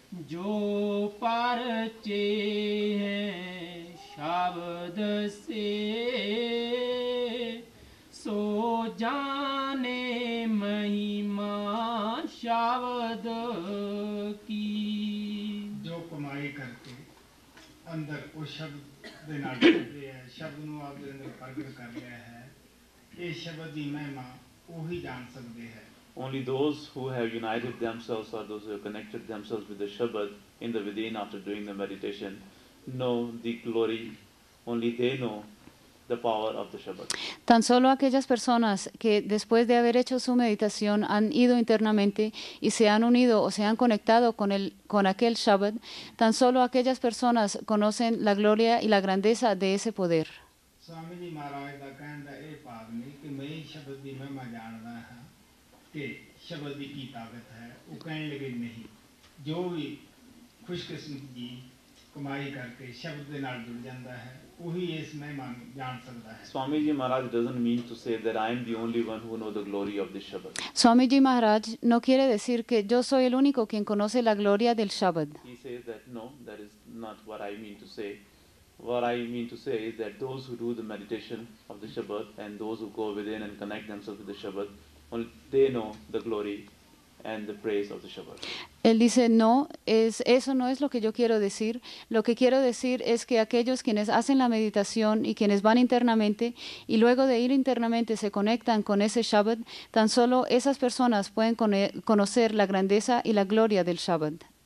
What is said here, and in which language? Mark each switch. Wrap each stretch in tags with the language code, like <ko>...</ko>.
<hi>जो परचे हैं शब्द से सो जाने महिमा शब्द की. जो कमाई करके अंदर उस शब्द</hi> <pa>ਦੇ ਨਾਲ ਜੁੜਦੇ ਹੈ ਸ਼ਬਦ ਨੂੰ ਆਪ ਦੇ ਅੰਦਰ ਪ੍ਰਗਟ ਕਰ ਲਿਆ ਹੈ ਇਹ ਸ਼ਬਦ ਦੀ ਮਹਿਮਾ ਉਹੀ ਜਾਣ ਸਕਦੇ ਹੈ.</pa> <en>Only those who have united themselves or those who have connected themselves with the Shabad in the within after doing the meditation know the glory. Only they know the power of the Shabad.</en> <es>Tan solo aquellas personas que después de haber hecho su meditación han ido internamente y se han unido o se han conectado con aquel Shabad, tan solo aquellas personas conocen la gloria y la grandeza de ese poder.</es> <hi>Swami ji महाराज का कहना</hi> <pa>ਇਹ ਭਾਵ ਨਹੀਂ ਕਿ ਮੈਂ ਹੀ ਸ਼ਬਦ ਦੀ ਮਹਿਮਾ ਜਾਣਦਾ ਹਾਂ ਕਿ ਸ਼ਬਦ ਦੀ ਕੀ ਤਾਕਤ ਹੈ. ਉਹ ਕਹਿਣ ਲੱਗੇ ਨਹੀਂ ਜੋ ਵੀ ਖੁਸ਼ਕਿਸਮਤ ਜੀ ਕਮਾਈ ਕਰਕੇ ਸ਼ਬਦ ਦੇ ਨਾਲ ਜੁੜ ਜਾਂਦਾ ਹੈ ਉਹੀ ਇਸ ਮਹਿਮਾ ਨੂੰ ਜਾਣ ਸਕਦਾ ਹੈ.</pa> <en>Swamiji Maharaj doesn't mean to say that I am the only one who know the glory of the Shabad.</en> <es>Swamiji Maharaj no quiere decir que yo soy el único quien conoce la gloria del Shabad.</es> <en>He says that no, that is not what I mean to say. What I mean to say is that those who do the meditation of the Shabad and those who go within and connect themselves with the Shabad, only they know the glory and the praise of the Shabad.</en> <es>Él dice, no, eso no es lo que yo quiero decir. Lo que quiero decir es que aquellos quienes hacen la meditación y quienes van internamente y luego de ir internamente se conectan con ese Shabad, tan solo esas personas pueden conocer la grandeza y la gloria del Shabad.</es>